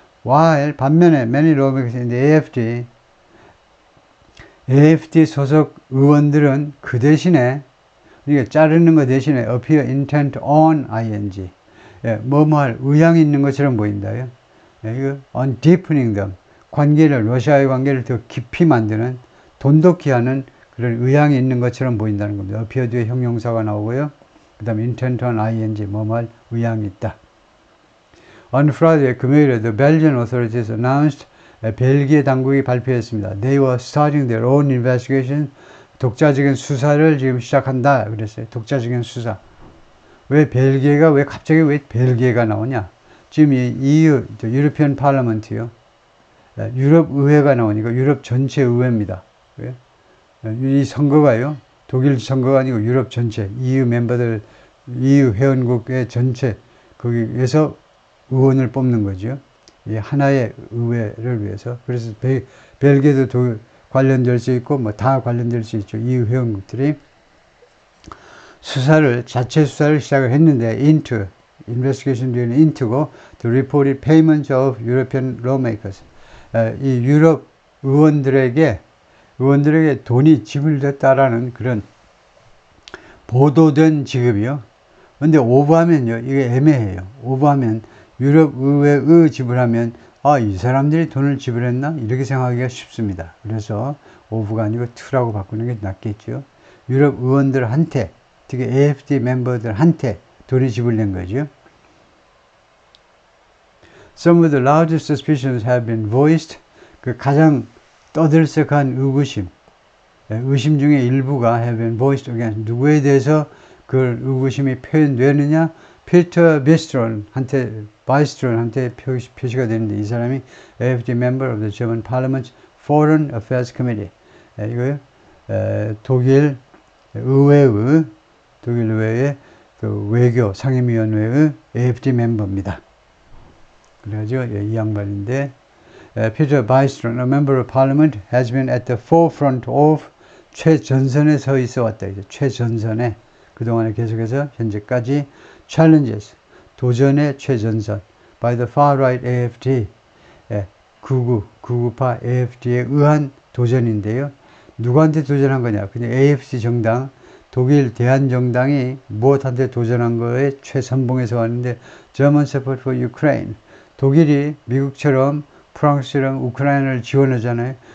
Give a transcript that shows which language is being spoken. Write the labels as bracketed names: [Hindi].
[Korean] While 반면에 [English] many lawmakers in the AFD [Korean] 소속 의원들은 그 대신에 이게 자르는 거 대신에 [English] appear intent on ing [Korean] 뭐뭐할 의향이 있는 것처럼 보인다요. 이거 [English] on deepening them [Korean] 러시아의 관계를 더 깊이 만드는 돈독히 하는 그런 의향이 있는 것처럼 보인다는 겁니다. appear 뒤에 형용사가 나오고요. 그 다음에 [English] intent on ing [Korean] 뭐뭐할 의향이 있다. [English] On Friday [Korean] 금요일에 [English] the Belgian authorities announced [Korean] 벨기에 당국이 발표했습니다. [English] They were starting their own investigation. [Korean] 독자적인 수사를 지금 시작한다 그랬어요. 독자적인 수사. 왜 갑자기 왜 벨기에가 나오냐? 지금 이 EU, 유로피언 파라먼트요. 유럽 의회가 나오니까 유럽 전체 의회입니다. 이 선거가요. 독일 선거가 아니고 유럽 전체, EU 멤버들, EU 회원국의 전체, 거기에서 의원을 뽑는 거죠. 이 하나의 의회를 위해서. 그래서 벨기에도 관련될 수 있고 뭐 다 관련될 수 있죠. EU 회원국들이 자체 수사를 시작을 했는데 investigation 뒤에는 into고 [English] the reported payments of European lawmakers. [Korean] 이 유럽 의원들에게 돈이 지불됐다라는 그런 보도된 지급이요. 근데 오버하면요, 이게 애매해요. 오버하면 유럽 의회의 지불하면 이 사람들이 돈을 지불했나? 이렇게 생각하기가 쉽습니다. 그래서 오브가 아니고 to라고 바꾸는 게 낫겠죠. 유럽 의원들한테, 특히 AFD 멤버들한테 돈이 지불된 거죠. [English] Some of the largest suspicions have been voiced. [Korean] 그 가장 떠들썩한 의심 중에 일부가 [English] have been voiced against. [Korean] 누구에 대해서 그 의구심이 표현되느냐? 피터 바이스트론한테 표시가 되는데 이 사람이 [English] AFD member of the German Parliament's Foreign Affairs Committee. [Korean] 이거요. 독일 의회의 그 외교 상임위원회의 AFD 멤버입니다. 그래가지고 이 양반인데 [English] 피터 바이스트론, a member of Parliament, has been at the forefront of [Korean] 최전선에 서 있어 왔다. 이제 최전선에 그동안에 계속해서 현재까지 challenges, 도전의 최전선 [English] by the far-right AFD, [Korean] 극우파 AFD에 의한 도전인데요. 누구한테 도전한 거냐? 그냥 AFD 정당, 독일 대한정당이 무엇한테 도전한 거에 최선봉에서 왔는데 [English] German support for Ukraine, [Korean] 독일이 미국처럼 프랑스처럼 우크라이나를 지원하잖아요.